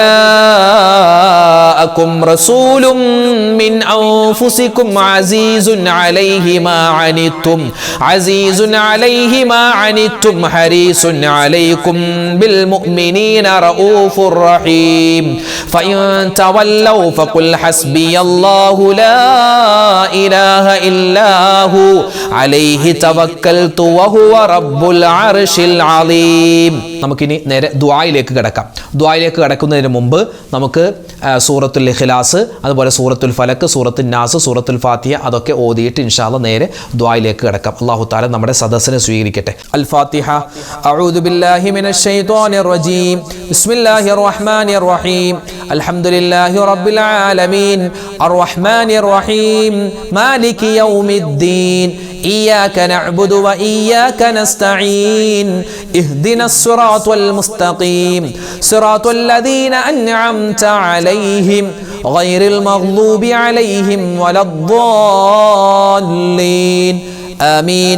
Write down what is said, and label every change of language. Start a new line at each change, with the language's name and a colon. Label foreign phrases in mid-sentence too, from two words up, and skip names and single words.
Arabic: جاءكم رسول من أنفسكم عزيز عليه ما عنتم حريص عليكم بالمؤمنين رؤوف رحيم فإن تولوا فقل حسبي الله لا إله إلا هو عليه توكلت وهو رب العرش العظيم.
Malayalam: നമുക്കിനി നേരെ ദുആയിലേക്ക് കടക്കാം. ദുആയിലേക്ക് കടക്കുന്നതിന് മുമ്പ് നമുക്ക് സൂറത്തുൽ ഇഖ്ലാസ്, അതുപോലെ സൂറത്തുൽ ഫലക്ക്, സൂറത്തുൽ നാസ്, സൂറത്തുൽ ഫാത്തിഹ അതൊക്കെ ഓതിയിട്ട്
Arabic: إن شاء الله
Malayalam: നേരെ ദുആയിലേക്ക് കടക്കാം.
Arabic: الله تعالى
Malayalam: നമ്മുടെ സദസ്സിനെ സ്വീകരിക്കട്ടെ.
Arabic: الفاتحة أعوذ بالله من الشيطان الرجيم. بسم الله الرحمن الرحيم الحمد لله رب العالمين الرحمن الرحيم مالك يوم الدين إياك نعبد وإياك نستعين اهدنا الصراط المستقيم صراط الذين أنعمت عليهم غير المغضوب عليهم ولا الضالين آمين.